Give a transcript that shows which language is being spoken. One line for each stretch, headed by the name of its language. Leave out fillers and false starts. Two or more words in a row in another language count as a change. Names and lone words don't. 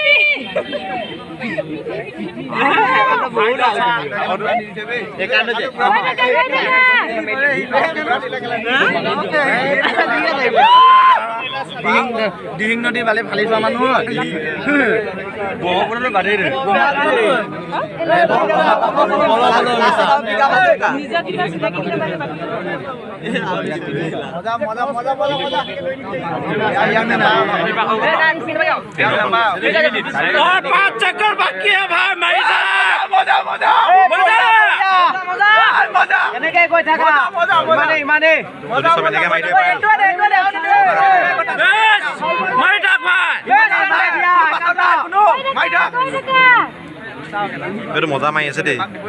Assamese: দিহিং নদী বালি ফালি যোৱা মানুহ ব্ৰহ্মপুত্ৰটো বাদেই দে
Hindi: पाँच चक्कर बाकी है भाई मजा मजा मजा मजा मजा
Assamese: এনেকে গৈ থাকা ইমানে এইটো মজা মাৰি আছে দেই